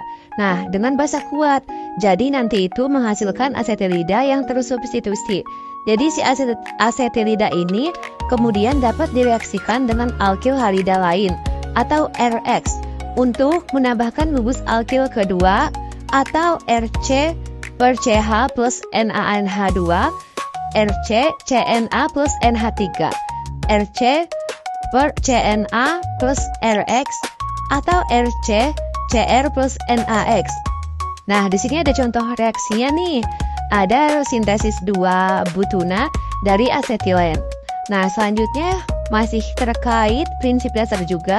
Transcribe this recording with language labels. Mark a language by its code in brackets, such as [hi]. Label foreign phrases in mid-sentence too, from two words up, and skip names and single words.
[id] Nah, dengan basa kuat. Jadi nanti itu menghasilkan asetilida yang tersubstitusi. Jadi si asetilida ini kemudian dapat direaksikan dengan alkil halida lain atau RX untuk menambahkan gugus alkil kedua atau RC per CH plus NaNH2, RC CNA plus NH3, RC per CNA plus RX atau RC CR plus NaX. Nah, di sini ada contoh reaksinya nih. Ada sintesis 2 butuna dari asetilen. Nah, selanjutnya masih terkait prinsip dasar juga.